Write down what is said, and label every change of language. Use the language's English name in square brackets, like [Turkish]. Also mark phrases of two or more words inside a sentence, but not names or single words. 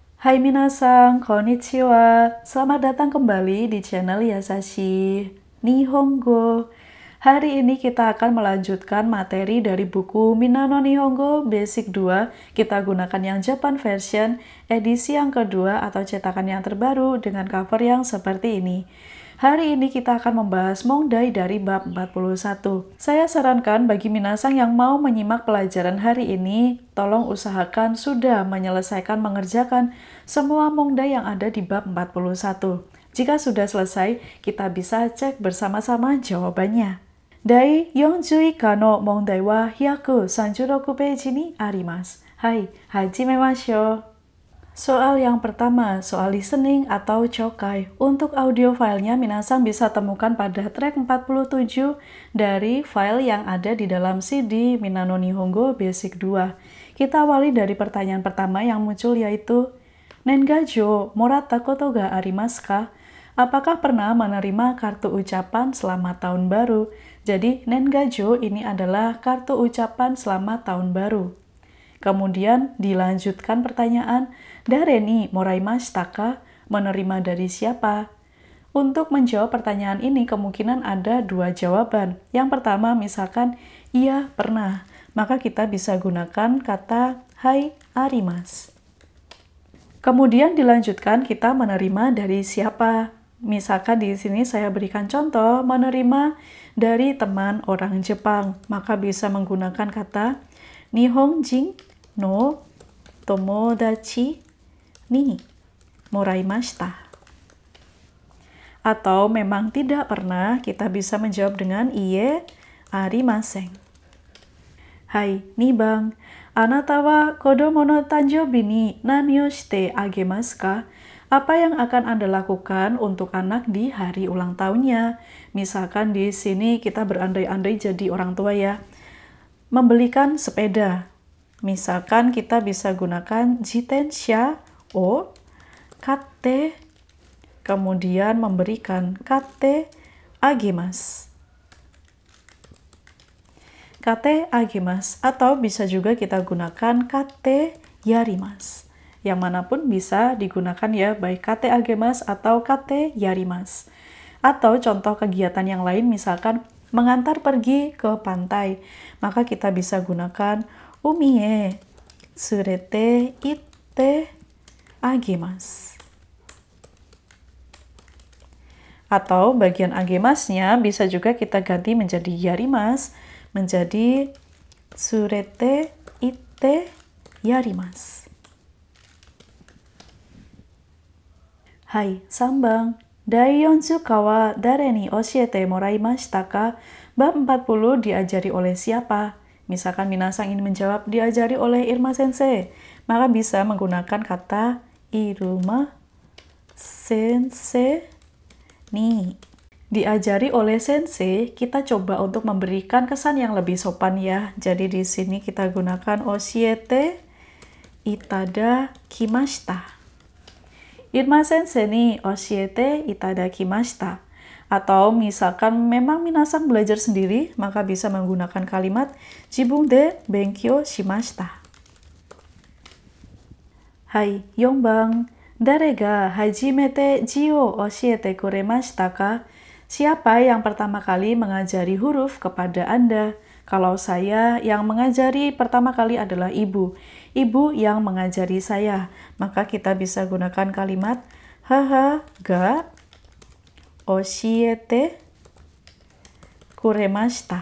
[Japanese] はい、皆さん、こんにちは. [Indonesian] Selamat datang kembali di channel Yasashi Nihongo. Hari ini kita akan melanjutkan materi dari buku Minano Nihongo Basic 2. Kita gunakan yang [English] Japan version, [Indonesian] edisi yang kedua atau cetakan yang terbaru dengan cover yang seperti ini. Hari ini kita akan membahas Mongdai dari bab 41. Saya sarankan bagi minasan yang mau menyimak pelajaran hari ini, tolong usahakan sudah menyelesaikan mengerjakan semua Mongdai yang ada di bab 41. Jika sudah selesai, kita bisa cek bersama-sama jawabannya. [Japanese] 第41の問題は136ページにあります. はい、始めましょう. [Indonesian] Soal yang pertama, soal listening atau chokai. Untuk [English] audio filenya, [Indonesian] minasan bisa temukan pada track 47 dari file yang ada di dalam CD Minano Nihongo Basic 2. Kita awali dari pertanyaan pertama yang muncul yaitu, [Japanese] 年賀状もらったことがありますか? [Indonesian] Apakah pernah menerima kartu ucapan selamat tahun baru? Jadi, Nengajo ini adalah kartu ucapan selamat tahun baru. Kemudian dilanjutkan pertanyaan, [Japanese] 誰にもらいましたか? [Indonesian] Menerima dari siapa? Untuk menjawab pertanyaan ini kemungkinan ada dua jawaban. Yang pertama misalkan, iya pernah. Maka kita bisa gunakan kata [Japanese] はい、あります. [Indonesian] Kemudian dilanjutkan kita menerima dari siapa? Misalkan di sini saya berikan contoh menerima dari teman orang Jepang. Maka bisa menggunakan kata [Japanese] 日本人の友達にもらいました. [Indonesian] Atau memang tidak pernah, kita bisa menjawab dengan [Japanese] いいえ、ありません. はい、2番、あなたは子供の誕生日に何をしてあげますか? [Indonesian] Apa yang akan Anda lakukan untuk anak di hari ulang tahunnya? Misalkan di sini kita berandai-andai jadi orang tua ya. Membelikan sepeda. Misalkan kita bisa gunakan [Japanese] 自転車を買って, [Indonesian] kemudian memberikan [Japanese] 買ってあげます. 買ってあげます, [Indonesian] atau bisa juga kita gunakan [Japanese] 買ってやります. [Indonesian] Yang manapun bisa digunakan ya, baik [Japanese] 買ってあげます [Indonesian] atau [Japanese] 買ってやります. [Indonesian] Atau contoh kegiatan yang lain misalkan mengantar pergi ke pantai, maka kita bisa gunakan [Japanese] 海へ連れて行ってあげます. [Indonesian] Atau bagian agemasnya bisa juga kita ganti menjadi yarimasu, menjadi [Japanese] 連れて行ってやります. はい、3番. 第40は誰に教えてもらいましたか? [Indonesian] Bab 40 diajari oleh siapa? Misalkan minasan ingin menjawab diajari oleh Irma Sensei, maka bisa menggunakan kata [Japanese] イルマ先生に. [Indonesian] Diajari oleh sensei, kita coba untuk memberikan kesan yang lebih sopan ya. Jadi di sini kita gunakan [Japanese] 教えていただきました. イルマ先生に教えていただきました. [Indonesian] Atau misalkan memang minasan belajar sendiri, maka bisa menggunakan kalimat [Japanese] 自分で勉強しました. はい、4番. 誰が初めて字を教えてくれましたか? [Indonesian] Siapa yang pertama kali mengajari huruf kepada Anda? Kalau saya, yang mengajari pertama kali adalah ibu. Ibu yang mengajari saya. Maka kita bisa gunakan kalimat [Japanese] 母が教えてくれました.